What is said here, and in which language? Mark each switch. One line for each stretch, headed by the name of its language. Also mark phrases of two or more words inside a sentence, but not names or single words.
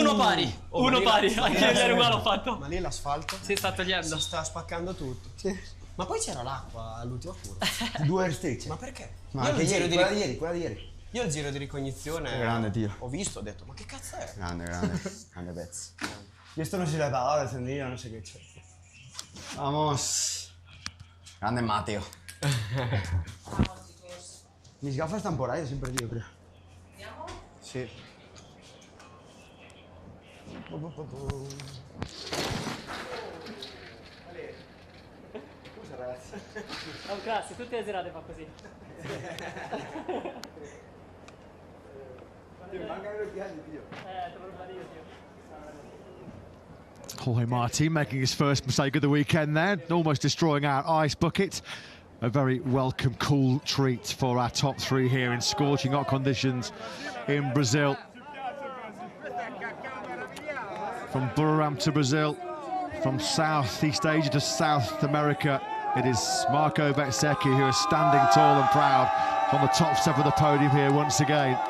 Italian: Uno pari, anche ieri uguale ho fatto. Ma lì l'asfalto... Si sta togliendo. Si sta spaccando tutto. Sì. Ma poi c'era l'acqua all'ultima curva. 2 strisce. Ma perché? Ma anche ieri, quella di ieri. Io il giro di ricognizione... Grande, Dio. Ho visto, ho detto, ma che cazzo è? Grande pezzo.
Spanish: Y esto no se le ha dado, encendido, no sé qué. Vamos. Grande Matteo. Mis gafas están por ahí, siempre digo, creo.
Italian: Sì. Scusa ragazzi. È un classico, tutte le serate fa così. Mi mancano gli occhiali, Dio. Te lo rubati io,
English: Jorge Martin making his first mistake of the weekend there, almost destroying our ice bucket. A very welcome, cool treat for our top 3 here in scorching hot conditions in Brazil. From Buriram to Brazil, from Southeast Asia to South America, it is Marco Bezzecchi who is standing tall and proud on the top step of the podium here once again.